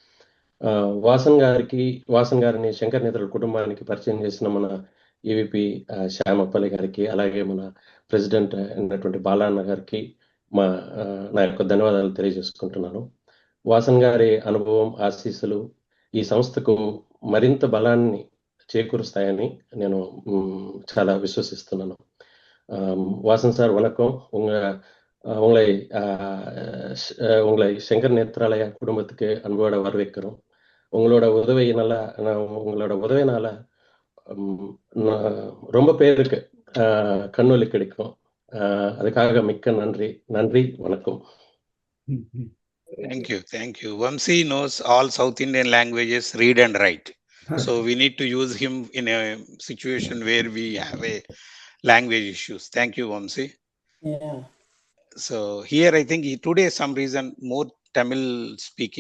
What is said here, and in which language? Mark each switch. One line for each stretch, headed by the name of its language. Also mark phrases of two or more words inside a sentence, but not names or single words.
Telugu: వాసన్ గారిని శంకర్ నేత్రాల కుటుంబానికి పరిచయం చేసిన మన ఈవిపి శ్యామప్పల్లి గారికి, అలాగే మన ప్రెసిడెంట్ అయినటువంటి బాలన్న గారికి నా యొక్క ధన్యవాదాలు తెలియజేసుకుంటున్నాను. వాసన్ గారి అనుభవం, ఆశీస్సులు ఈ సంస్థకు మరింత బలాన్ని చేకూరుస్తాయని నేను చాలా விசுவசிస్తున్నాను.
Tamil: வாசன் சார் வணக்கம். உங்களை சங்கர் நேத்ராலயா குடும்பத்துக்கு அன்போட வரவேற்கிறோம். உங்களோட உதவினால ரொம்ப பேருக்கு கண்ணொலி கிடைக்கும். அதுக்காக மிக்க நன்றி வணக்கம்.
English: Thank you. Vamsi knows all South Indian languages, read and write. So we need to use him in a situation where we have a language issues. Thank you, Vamsi. Yeah. So here I think today some reason more Tamil speaking.